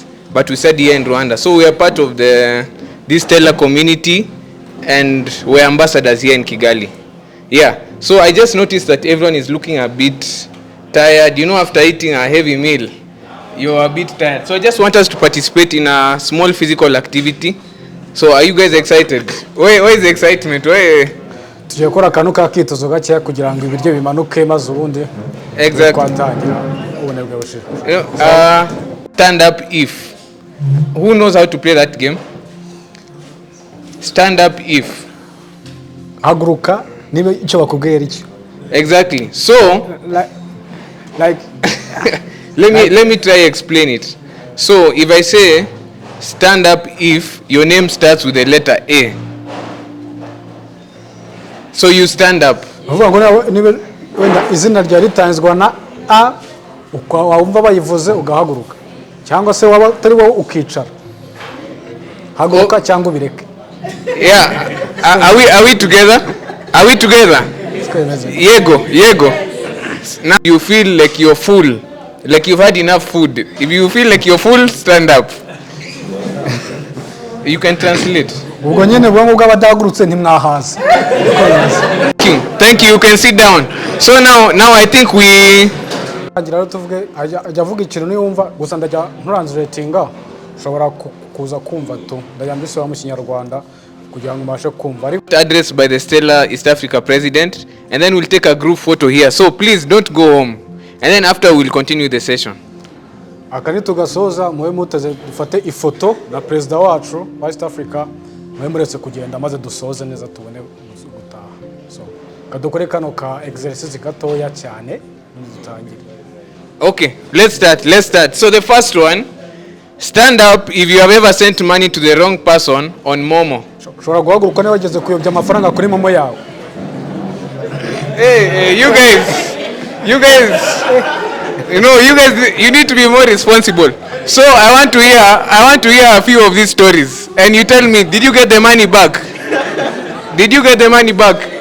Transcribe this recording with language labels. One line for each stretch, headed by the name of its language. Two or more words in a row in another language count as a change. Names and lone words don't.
English: But we study here in Rwanda. So we are part of this Stella community, and we're ambassadors here in Kigali. Yeah. So I just noticed that everyone is looking a bit tired. You know, after eating a heavy meal, you're a bit tired. So I just want us to participate in a small physical activity. So are you guys excited? Where is the excitement?
Kinyarwanda: Tugiye gukora akantu kakitozo gakeya kugira ngo ibiryo bimanuke maze ubundi twatangira ubunebwe bushira.
English: Stand up if. Who knows how to play that game? Stand up if.
Kinyarwanda: Haguruka niba icyo bakubwiye ari cyo.
English: Exactly. So like let me try explain it. So if I say stand up if your name starts with the letter A, so you stand up.
Kinyarwanda: Uvuga ngo niba wenda izina rya ritanzwe na A ukawumva bayivuze ugahaguruka cyangwa se waba tari wowe ukicara haguruka cyangwa ubireke.
English: Yeah. Are we together? Are we together?
Kinyarwanda: Yego.
English: Now you feel like you're full, like you've had enough food. If you feel like you're full, stand up. You can translate.
Kinyarwanda: Ubwo nyene bwo bw'abadahagurutse ntimwahaza.
English: Thank you. You can sit down. So now I think we
Kinyarwanda: agira tuvuge ajya avuga ikintu niyumva gusa ndajya translatinga ushobora kuza kumva to ndayambise wa mu Kinyarwanda kugira ngo mbashe kumva.
English: Addressed by the Stella East Africa president, and then we'll take a group photo here. So please don't go home, and then after we'll continue the session.
Kinyarwanda: Akani tugasoza muwe muteze dufate ifoto na president wacu wa East Africa muwe muretse kugenda maze dusoze neza tubone gutaha. So kadukore kano ka exercise gatoya cyane dutangire.
English: Okay, let's start. So the first one, stand up if you have ever sent money to the wrong person on Momo.
Kinyarwanda: Shora guhaguruka ne wageze kuyobya amafaranga kuri Momo yawe.
English: Hey, you guys, you need to be more responsible. So I want to hear a few of these stories, and you tell me, did you get the money back? Did you get the money back?